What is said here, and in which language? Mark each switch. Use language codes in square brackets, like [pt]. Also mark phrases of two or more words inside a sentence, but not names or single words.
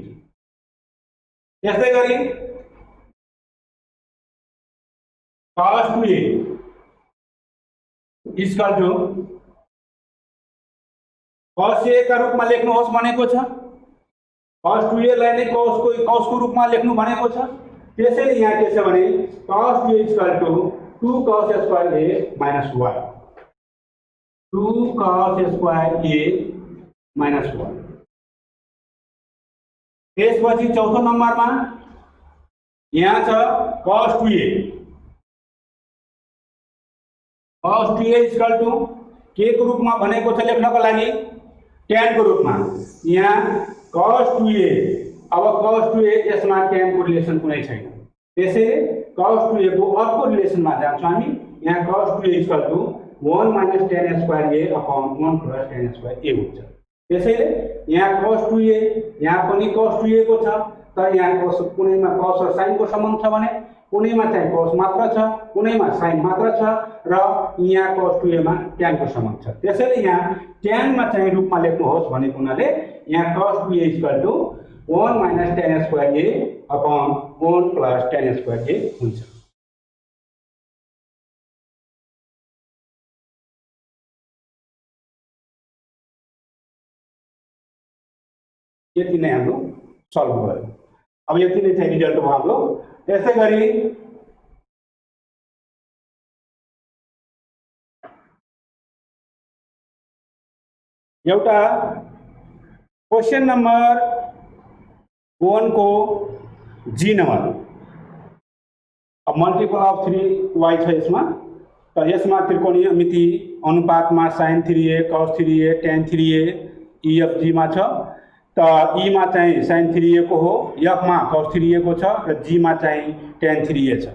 [ne] त्यसै गरी [en] cos 2a equal to cos a [ne] का रूपमा लेख्नुहोस् भनेको छ। cos 2a लाई नै cos को रूपमा लेख्नु भनेको छ। त्यसैले यहाँ के छ भने [en] cos 2a equal to 2 cos square a minus 1, 2 cos square a minus 1, [ne] 2 cos स्क्वायर a माइनस 1। त्यसपछि चौथो नम्बरमा यहाँ छ [en] cos 2a equal to [ne] के को रूपमा भनेको छ लेख्नको लागि tan को रूपमा। यहाँ cos 2a, अब cos 2a यसमा tan को रिलेसन कुनै छैन। त्यसैले cos 2a को अर्को रिलेसनमा जान्छौँ हामी। यहाँ [en] cos 2a equal to 1 minus tan square a upon 1 plus tan square a [ne] अपॉन 1 प्लस tan स्क्वायर a हुन्छ। त्यसैले यहाँ cos 2a, यहाँ पनि cos 2a को छ। तर यहाँ कुनैमा cos र sin को सम्बन्ध छ भने कुनैमा चाहिँ cos मात्र छ, कुनैमा sin मात्र छ र यहाँ cos 2a मा tan को सम्बन्ध छ। त्यसैले यहाँ tan मा चाहिँ रूपमा लेख्नुहोस् भनेको हुनाले यहाँ [en] cos 2a equal to 1 minus tan square a upon 1 plus tan square a [ne] अपॉन 1 प्लस tan स्क्वायर a हुन्छ। यति नै हाम्रो सल्भ भयो। अब यति नै चाहिँ रिजल्ट भयो हाम्रो। त्यसै गरी एउटा क्वेशन नम्बर 1 को जी नम्बर। अब [en] multiple of 3y [ne] छ यसमा। त यसमा त्रिकोणीय मिति अनुपातमा sin 3a cos 3a tan 3a EFG मा छ। त E मा चाहिँ sin 3a को हो, F मा cos 3a को छ र G मा चाहिँ tan 3a छ।